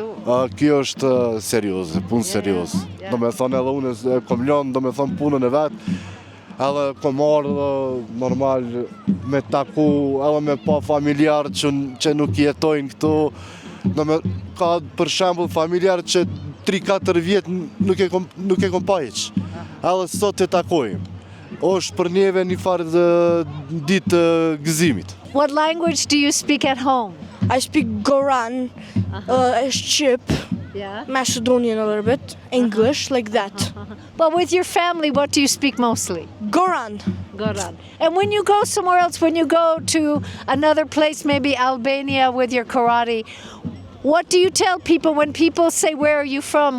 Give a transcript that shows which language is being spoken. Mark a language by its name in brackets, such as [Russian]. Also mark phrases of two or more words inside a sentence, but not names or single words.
[Albanian] Kjo është serioze, punë serioze. Do me thonë edhe unë kom lënë, do me thonë punën e vetë, edhe kom ardhë normal me taku, edhe me pa familjarë që nuk jetojnë këtu. Ka për shembull familjarë që 3-4 vjetë nuk e kom pa iq, edhe sot të takojmë. është për neve një farë ditë gëzimit. [English] What language do you speak at home? I speak Goran, Shqip, Yeah. Macedonian a little bit, English, like that. But with your family, what do you speak mostly? Goran. Goran. And when you go somewhere else, when you go to another place, maybe Albania with your karate, what do you tell people when people say, where are you from?